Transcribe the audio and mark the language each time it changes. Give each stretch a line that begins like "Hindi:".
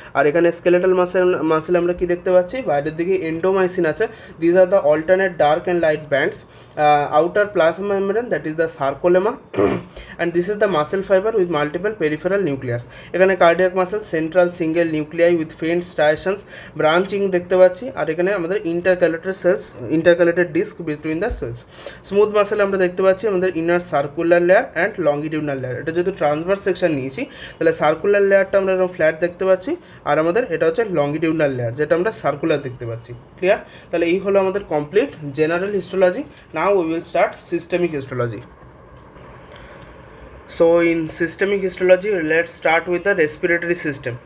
English: আর এখানে skeletal muscle
Bangla: আমরা কি দেখতে পাচ্ছি, বাইরের দিকে
English: endomycin
Bangla: আছে,
English: these are the alternate dark and light bands, outer plasma membrane that is the sarcolemma and this is the muscle fiber with multiple peripheral nucleus. এখানে cardiac muscle central single nuclei with faint striations, branching
Bangla: দেখতে পাচ্ছি, আর এখানে আমাদের
English: intercalated disc between the cells. Smooth muscle
Bangla: আমরা দেখতে পাচ্ছি আমাদের
English: inner circular layer and longitudinal layer.
Bangla: এটা যেহেতু ট্রান্সভার্স সেকশন নিয়েছি তাহলে সার্কুলার লেয়ারটা আমরা এরকম ফ্ল্যাট দেখতে পাচ্ছি, আর আমাদের এটা হচ্ছে লংগিটিউডাল লেয়ার যেটা আমরা সার্কুলার দেখতে পাচ্ছি। ক্লিয়ার? তাহলে এই হলো আমাদের complete general histology.
English: Now we will start systemic histology. So in systemic histology let's start with the respiratory system.